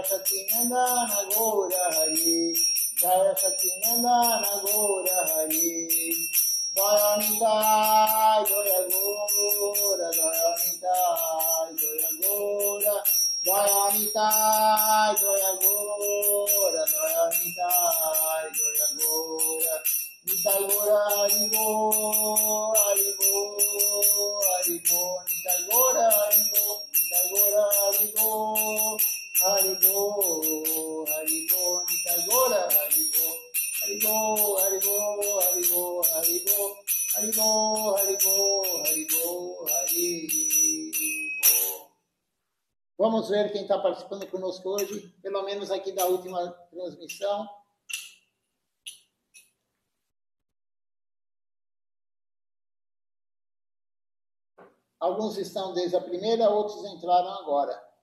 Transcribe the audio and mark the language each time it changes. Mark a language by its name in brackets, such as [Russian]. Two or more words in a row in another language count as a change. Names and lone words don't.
[Bangla] সতীনন্দন গৌর হরি জয় সতীনন্দন গৌর হরি জয় নিতাই জয় গৌর জয় নিতাই জয় গৌর জয় নিতাই জয় গৌর জয় নিতাই জয় গৌর নিতাই গৌর হরিবো হরিবো হরিবো নিতাই গৌর হরিবো নিতাই গৌর হরিবো হরিবো হরিবো নিতাই গৌর হরিবো হরিবো হরিবো হরিবো হরিবো হরিবো হরিবো হরিবো হরিবো. [Portuguese] Vamos ver quem está participando conosco hoje, pelo menos aqui da última transmissão. Alguns estão desde a primeira, outros entraram agora.